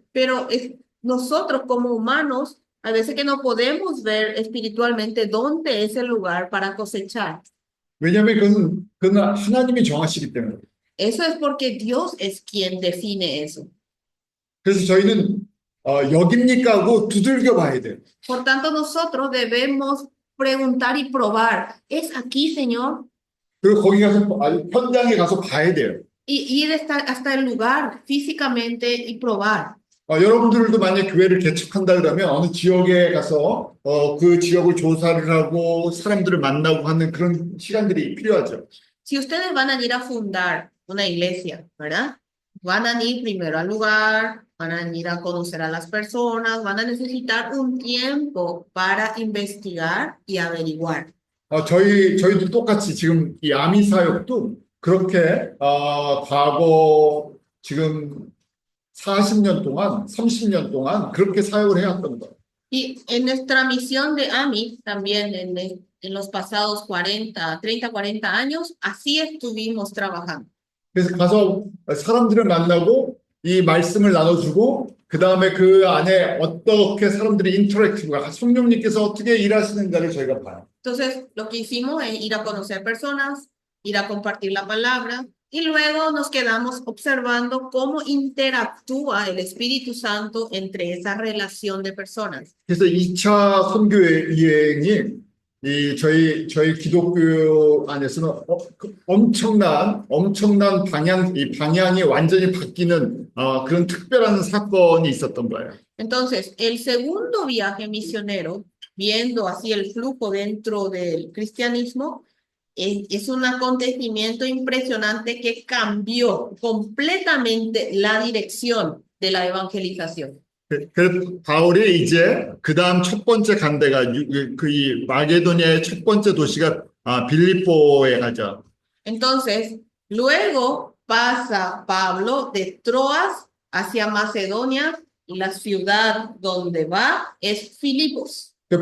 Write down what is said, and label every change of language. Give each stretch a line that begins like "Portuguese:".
Spanish: Pero nosotros como humanos, a veces que no podemos ver espiritualmente dónde es el lugar para cosechar.
Korean: 왜냐하면 그건 하나님이 정하시기 때문에.
Spanish: Eso es porque Dios es quien define eso.
Korean: 그래서 저희는 여깁니까 하고 두들겨 봐야 돼요.
Spanish: Por tanto, nosotros debemos preguntar y probar. ¿Es aquí, Señor?
Korean: 그리고 거기 가서 현장에 가서 봐야 돼요.
Spanish: Y ir hasta el lugar físicamente y probar.
Korean: 여러분들도 만약 교회를 개척한다 그러면 어느 지역에 가서 그 지역을 조사를 하고 사람들을 만나고 하는 그런 시간들이 필요하죠.
Spanish: Si ustedes van a ir a fundar una iglesia, ¿verdad? Van a ir primero al lugar, van a ir a conocer a las personas, van a necesitar un tiempo para investigar y averiguar.
Korean: 저희도 똑같이 지금 이 아미 사역도 그렇게 과거 지금 40년 동안, 30년 동안 그렇게 사역을 해왔던 거예요.
Spanish: Y en nuestra misión de AMI, también en los pasados 30, 40 años, así estuvimos trabajando.
Korean: 그래서 가서 사람들을 만나고 이 말씀을 나눠주고 그 다음에 그 안에 어떻게 사람들이 인터랙티브가 성령님께서 어떻게 일하시는가를 저희가 봐요.
Spanish: Entonces, lo que hicimos es ir a conocer personas, ir a compartir la palabra, y luego nos quedamos observando cómo interactúa el Espíritu Santo entre esa relación de personas.
Korean: 그래서 2차 선교 여행이 저희 기독교 안에서는 엄청난 방향이 완전히 바뀌는 그런 특별한 사건이 있었던 거예요.
Spanish: Entonces, el segundo viaje misionero, viendo así el flujo dentro del cristianismo, es un acontecimiento impresionante que cambió completamente la dirección de la evangelización.
Korean: 그래서 바울이 이제 그 다음 첫 번째 간 데가 이 마게도니아의 첫 번째 도시가 빌립보에 가죠.
Spanish: Entonces, luego pasa Pablo de Troas hacia Macedonia y la ciudad donde va es Filipos.